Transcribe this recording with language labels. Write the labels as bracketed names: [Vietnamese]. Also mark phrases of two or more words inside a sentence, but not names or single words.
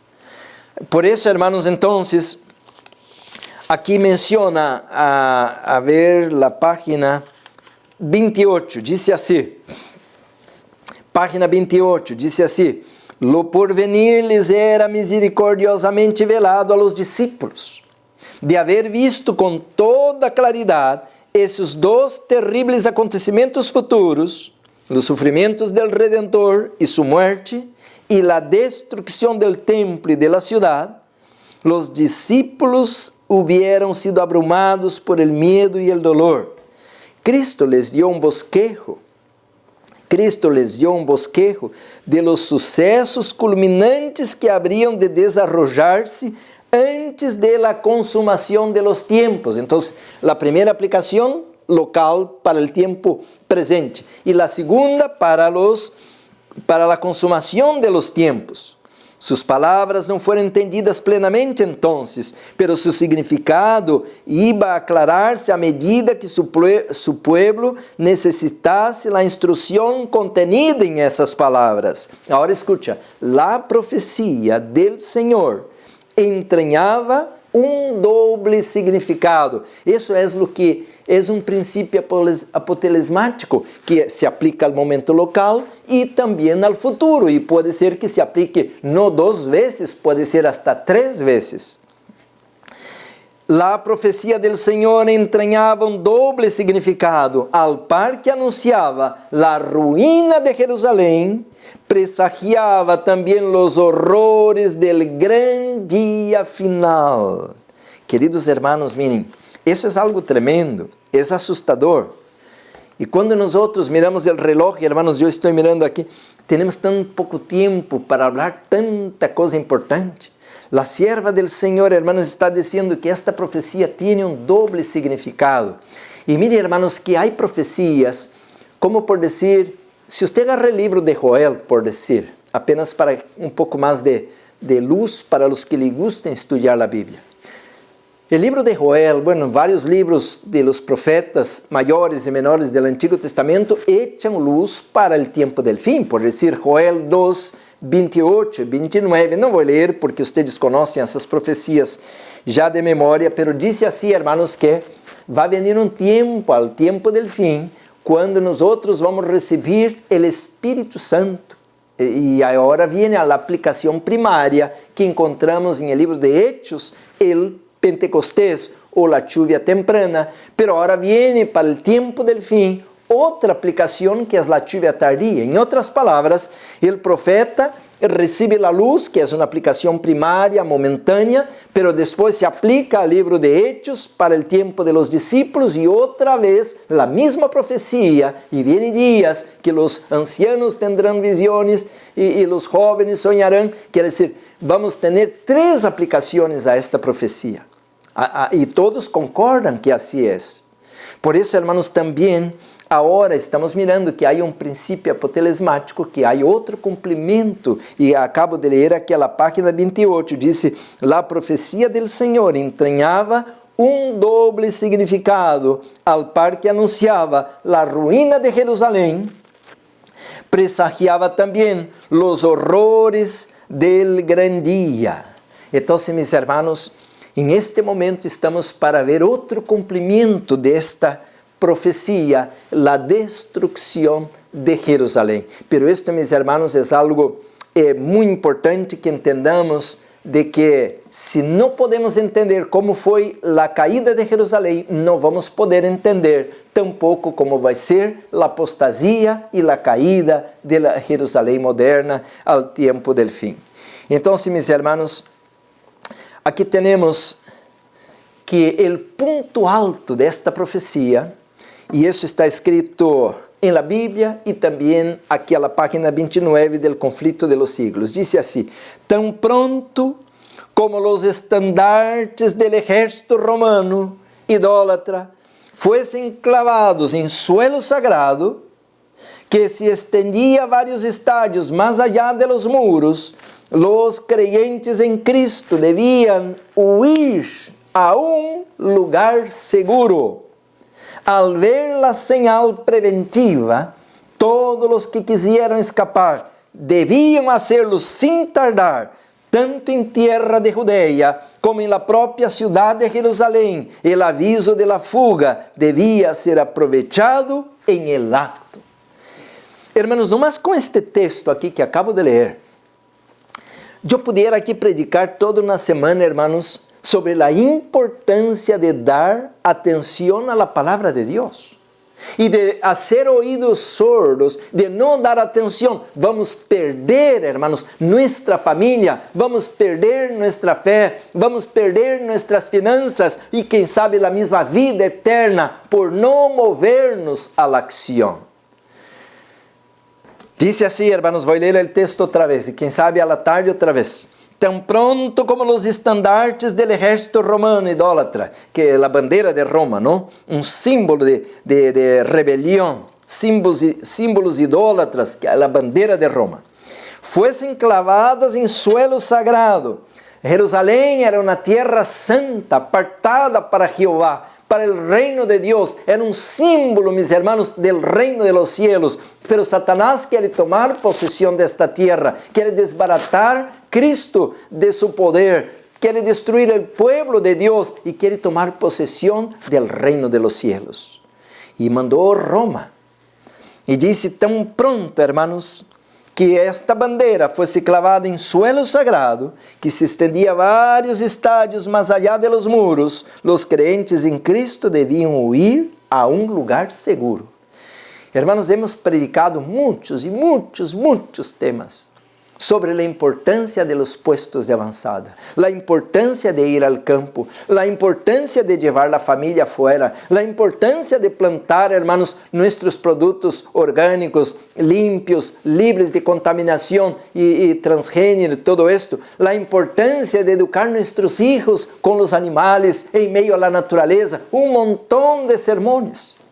[Spanish] Por eso, hermanos, entonces, aquí menciona, a ver la página 28, dice así, página 28, dice así: lo porvenir les era misericordiosamente velado a los discípulos, de haber visto com toda claridad [Portuguese] esses dois [Spanish] terribles acontecimentos futuros, [Portuguese] os sofrimentos [Spanish] del Redentor e su muerte, e la destrucción del templo y de la ciudad, los discípulos hubieran sido abrumados por el miedo y el dolor. Cristo les dio un bosquejo de los sucesos culminantes que habrían de desarrollarse antes de la consumación de los tiempos. Entonces, la primera aplicación local para el tiempo presente y la segunda para la consumación de los tiempos. Sus palabras [Portuguese] não foram entendidas plenamente [Spanish] entonces, pero su significado iba a aclarar-se [Portuguese] à medida que [Spanish] su pueblo necessitasse la instrução contenida [Portuguese] em essas palavras. [Spanish] Agora escucha, la profecia del Senhor [Portuguese] entranhava um [Spanish] doble significado. [Portuguese] Isso é o que é um princípio apotelesmático que se aplica ao momento local e também ao futuro. E pode ser que se aplique não 2 vezes, pode ser hasta 3 vezes. [Spanish] La profecia del Senhor [Portuguese] entranhava um [Spanish] doble significado. Al par que anunciava la ruína de Jerusalém, presagiava [Portuguese] também os horrores [Spanish] del gran dia final. Queridos hermanos, miren, [Portuguese] isso é algo tremendo, é assustador. E quando nós miramos o reloj, hermanos, eu estou mirando aqui, temos tão pouco tempo para falar tanta coisa importante. [Spanish] La sierva del [Portuguese] Senhor, hermanos, está dizendo que esta profecia tem um doble significado. E mire, hermanos, que há profecias, como por dizer, se você agarra o livro de Joel, por dizer, apenas para um pouco mais de luz para os que lhe gustem estudar a Bíblia. O livro de Joel, vários livros [Spanish] de los profetas [Portuguese] maiores e menores do Antigo Testamento echan luz para o tempo del fim, por dizer, Joel 2, 28 e 29, não vou ler porque vocês conhecem essas profecias já de memória, pero disse assim, hermanos, que vai venir um tempo, ao tempo del fim, quando nós vamos receber o Espírito Santo. E agora vem a aplicação primária que encontramos em el livro de Hechos, [Spanish] el Pentecostés [Portuguese] ou [Spanish] la lluvia temprana, pero ahora viene para el tiempo del fin [Portuguese] outra aplicação que é a [Spanish] lluvia tardía. [Portuguese] Em outras palavras, o profeta recebe a luz, que é uma aplicação primária, momentânea, pero depois se aplica ao livro de Hechos para o tempo [Spanish] de los discípulos [Portuguese] e outra vez a mesma profecia, e vêm dias que os ancianos tendrão visões e os jóvenes sonharão. Quer dizer, vamos ter 3 aplicações a esta profecia. E todos concordam que assim é. Por isso, hermanos, também Agora estamos mirando que há um princípio apotelesmático, que há outro cumprimento, e acabo de ler aquela página 28, disse, a profecia do Senhor entranhava um doble significado, [Spanish] al par que [Portuguese] anunciava a ruína de Jerusalém, presagiava também os horrores [Spanish] del gran [Portuguese] dia. Então, meus hermanos, em este momento estamos para ver outro cumprimento desta profecia, a destruição de Jerusalém. [Spanish] Pero esto, [Portuguese] meus hermanos, é algo muito importante que entendamos de que se não podemos entender como foi a caída de Jerusalém, não vamos poder entender tampouco como vai ser a apostasia e a caída de Jerusalém moderna ao tempo del fim. Então, meus hermanos, aqui temos que o ponto alto desta profecia, e isso está escrito em la Bíblia e também aqui a página 29 del conflito [Spanish] de los siglos. [Portuguese] Diz assim, tão pronto como os estandartes [Spanish] del ejército romano, [Portuguese] idólatra, [Spanish] fuesen clavados [Portuguese] em [Spanish] suelo sagrado, [Portuguese] que se estendia a vários estádios mais [Spanish] allá de los muros, los creyentes [Portuguese] em Cristo deviam huir a um lugar seguro. [Spanish] Al ver la señal preventiva, todos os que quisieron escapar deviam hacerlo sin tardar, tanto em tierra de Judea como em la [Portuguese] própria cidade [Spanish] de Jerusalém. El aviso de la fuga devia ser aprovechado em el acto. [Portuguese] Hermanos, nomás com este texto aqui que acabo de ler, eu pudiera aqui predicar toda uma semana, hermanos, sobre a importância de dar atenção à palavra de Deus e de fazer [Spanish] ouídos sordos, [Portuguese] de não dar atenção. Vamos perder, hermanos, nossa família, vamos perder nossa fé, vamos perder nossas finanças e, quem sabe, a mesma vida eterna por não movernos à ação. Diz assim, hermanos, vou ler o texto outra vez e, quem sabe, à la tarde outra vez. Tão pronto como os estandartes [Spanish] del ejército romano idólatra, [Portuguese] que é a bandeira de Roma, não? Um símbolo de rebelião, símbolos idólatras, que é a bandeira de Roma, fossem clavadas em [Spanish] suelo sagrado. [Portuguese] Jerusalém era uma terra santa, apartada para Jeová, para o reino de Deus. Era um símbolo, [Spanish] mis hermanos, del reino de los cielos. [Portuguese] Pero Satanás quer tomar possessão desta terra, quer desbaratar Cristo [Spanish] de su poder, [Portuguese] quer destruir o pueblo de Deus e quer tomar possessão [Spanish] del reino de los cielos. [Portuguese] E mandou Roma. E disse tão pronto, hermanos, que esta bandeira fosse clavada em [Spanish] suelo sagrado, [Portuguese] que se estendia a vários estádios mais [Spanish] allá de los muros, [Portuguese] os crentes em Cristo deviam ir a um lugar seguro. Hermanos, [Spanish] hemos predicado [Portuguese] muitos e muitos temas sobre a importância [Spanish] de los puestos [Portuguese] de avançada, a importância de ir ao campo, a importância de levar a família afuera, a importância de plantar, hermanos, nossos produtos orgânicos, limpios, livres de contaminação e transgênero, [Spanish] todo esto, [Portuguese] a importância de educar nossos hijos com os animais em meio à natureza, um montão de sermões.